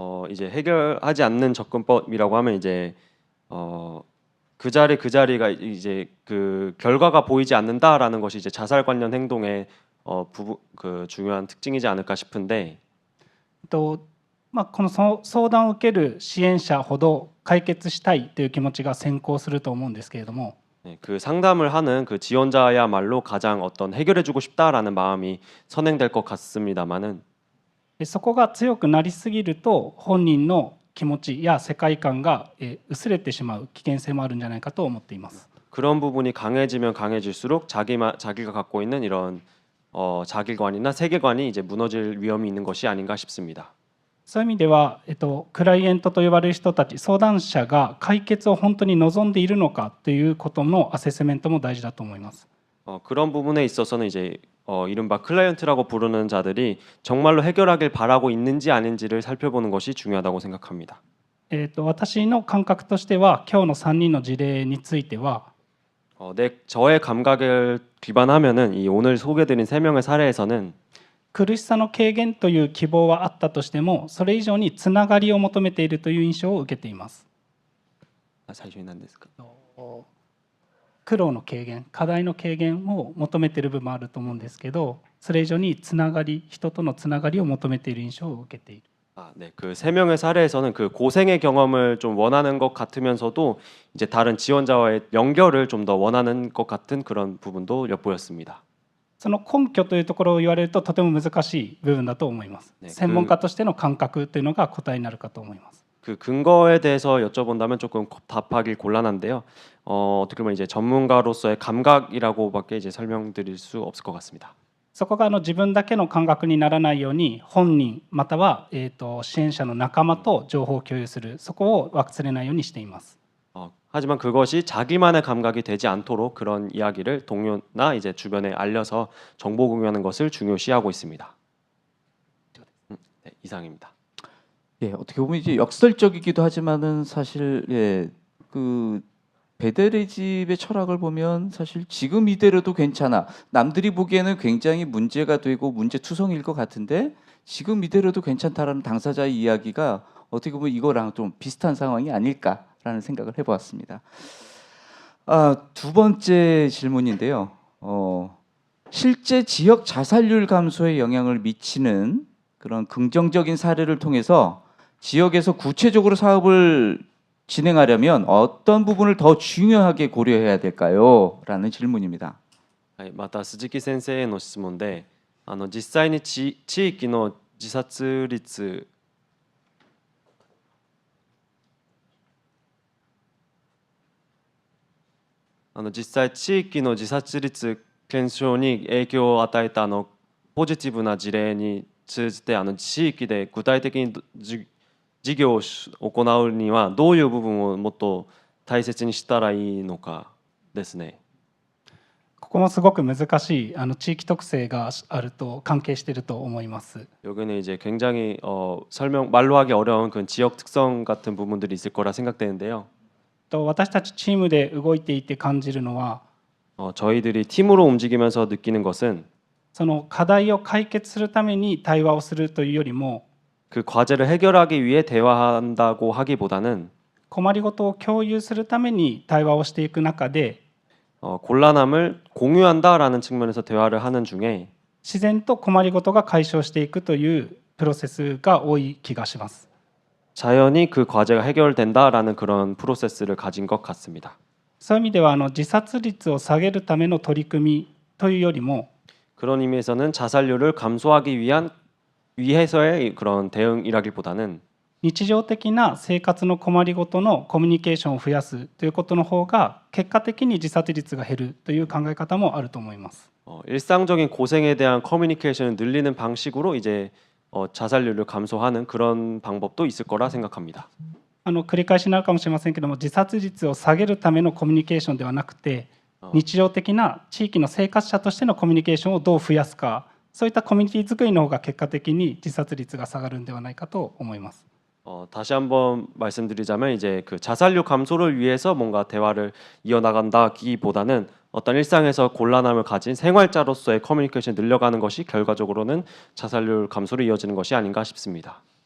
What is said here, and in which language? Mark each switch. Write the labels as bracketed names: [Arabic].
[Korean] 이제 해결하지 않는 접근법이라고 하면 이제 그 자리가 이제 그 결과가 보이지 않는다라는 것이 이제 자살 관련 행동의 그 중요한 특징이지 않을까 싶은데, [Japanese] この相談を受ける支援者ほど解決したいという気持ちが先行すると思うんですけれども、 [Korean] 그 상담을 하는 그 지원자야말로 가장 어떤 해결해주고 싶다라는 마음이 선행될 것 같습니다만은, [Japanese] そこが強くなりすぎると本人の気持ちや世界観が薄れてしまう危険性もあるんじゃないかと思っています。 [Korean] 그런 부분이 강해지면 강해질수록 자기가 갖고 있는 이런 자기관이나 세계관이 이제 무너질 위험이 있는 것이 아닌가 싶습니다. [Japanese] そういう意味では、クライエントと呼ばれる人たち、相談者が解決を本当に望んでいるのかということのアセスメントも大事だと思います。 [Korean] 그런 부분에 있어서는 이제 이른바 클라이언트라고 부르는 자들이 정말로 해결하길 바라고 있는지 아닌지를 살펴보는 것이 중요하다고 생각합니다. [Japanese] 私の感覚としては、今日の3人の事例については、 [Korean] 저의 감각을 기반하면은 이 오늘 소개드린 3명의 사례에서는 [Japanese] 苦しさの軽減という希望はあったとしても、それ以上につながりを求めているという印象を受けています。あ、最初に何ですか。苦労の軽減、課題の軽減を求めている部分もあると思うんですけど、それ以上につながり、人とのつながりを求めている印象を受けている。 [Korean] 아, 네. 그 세 명의 사례에서는 그 고생의 경험을 좀 원하는 것 같으면서도 이제 다른 지원자와의 연결을 좀 더 원하는 것 같은 그런 부분도 엿보였습니다. [Japanese] その根拠というところを言われるととても難しい部分だと思います。ね専門家としての感覚というのが答えになるかと思います。 [Korean] 그 근거에 대해서 여쭤본다면 조금 답하기 곤란한데요. 어떻게 보면 이제 전문가로서의 감각이라고밖에 이제 설명드릴 수 없을 것 같습니다. [Japanese] そこが自分だけの感覚にならないように本人または、支援者の仲間と情報を共有する、そこを忘れないようにしています。 [Korean] 하지만 그것이 자기만의 감각이 되지 않도록 그런 이야기를 동료나 이제 주변에 알려서 정보 공유하는 것을 중요시하고 있습니다. 네, 이상입니다. 예, 어떻게 보면 이제 역설적이기도 하지만은 사실 예, 그 베데르집의 철학을 보면 사실 지금 이대로도 괜찮아. 남들이 보기에는 굉장히 문제가 되고 문제투성일 것 같은데 지금 이대로도 괜찮다라는 당사자의 이야기가 어떻게 보면 이거랑 좀 비슷한 상황이 아닐까라는 생각을 해보았습니다. 두 번째 질문인데요. 실제 지역 자살률 감소에 영향을 미치는 그런 긍정적인 사례를 통해서 지역에서 구체적으로 사업을 진행하려면 어떤 부분을 더 중요하게 고려해야 될까요? 라는 질문입니다. [Japanese] はい、また鈴木先生への質問で、実際に地域の自殺率実際地域の自殺率減少に影響を与えたポジティブな事例に通じて地域で具体的に事業を行うにはどういう部分をもっと大切にしたらいいのかですね。ここもすごく難しい地域特性があると関係していると思います。 [Korean] 여기는 이제 굉장히 말로 하기 어려운 그 지역 특성 같은 부분들이 있을 거라 생각되는데요. [Japanese] 私たちチームで動いていて感じるのは [Korean] 저희들이 팀으로 움직이면서 느끼는 것은 [Japanese] その課題を解決するために対話をするというよりも [Korean] 그 과제를 해결하기 위해 대화한다고 하기보다는 [Japanese] 困りごとを共有するために対話をしていく中で [Korean] 곤란함을 공유한다라는 측면에서 대화를 하는 중에 [Japanese] 自然と困りごとが解消していくというプロセスが多い気がします。 [Korean] 자연히 그 과제가 해결된다라는 그런 프로세스를 가진 것 같습니다. [Japanese] そういう意味では自殺率を下げるための取り組みというよりも [Korean] 그런 의미에서는 자살률을 감소하기 위해서의 그런 대응이라기보다는 [Japanese] 日常的な生活の困りごとのコミュニケーションを増やすということの方が結果的に自殺率が減るという考え方もあると思います。 [Korean] 일상적인 고생에 대한 커뮤니케이션을 늘리는 방식으로 이제 자살률을 감소하는 그런 방법도 있을 거라 생각합니다. [Japanese] 繰り返しになるかもしれませんけども、自殺率を下げるためのコミュニケーションではなくて、日常的な地域の生活者としてのコミュニケーションをどう増やすか、そういったコミュニティ作りの方が結果的に自殺率が下がるんではないかと思います。 [Korean] 다시 한번 말씀드리자면 이제 그 자살률 감소를 위해서 뭔가 대화를 이어나간다기보다는 어떤 일상에서 곤란함을 가진 생활자로서의 커뮤니케이션을 늘려가는 것이 결과적으로는 자살률 감소로 이어지는 것이 아닌가 싶습니다.